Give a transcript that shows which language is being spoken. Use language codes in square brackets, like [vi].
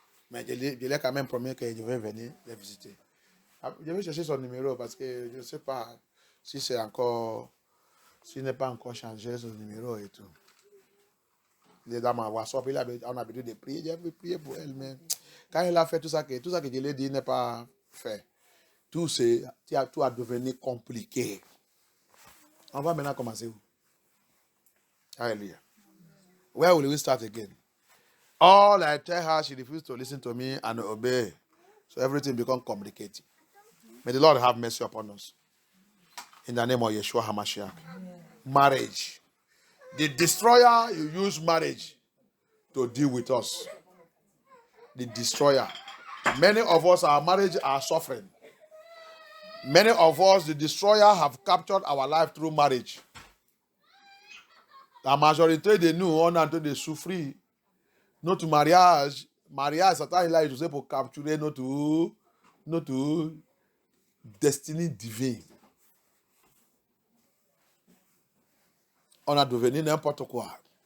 [fr] Mais je l'ai quand même promis que je vais venir les visiter. Je vais chercher son numéro parce que je ne sais pas si c'est encore, s'il n'est pas encore changé son numéro et tout. Il est dans ma WhatsApp, on a l'habitude de prier, j'ai prié pour elle, mais quand elle a fait tout ça que je lui ai dit n'est pas fait. Tout a devenu compliqué. On va maintenant commencer où? Hallelujah. [en] Where will we start again? All I tell her, she refused to listen to me and obey. So everything becomes complicated. May the Lord have mercy upon us. In the name of Yeshua HaMashiach. Marriage. The destroyer, you use marriage to deal with us. The destroyer. Many of us, our marriage are suffering. Many of us, the destroyer have captured our life through marriage. [fr] La majorité de nous, on est en train de souffrir. Notre mariage, Satan est là, il est pour capturer notre destinée divine. On a devenu n'importe quoi.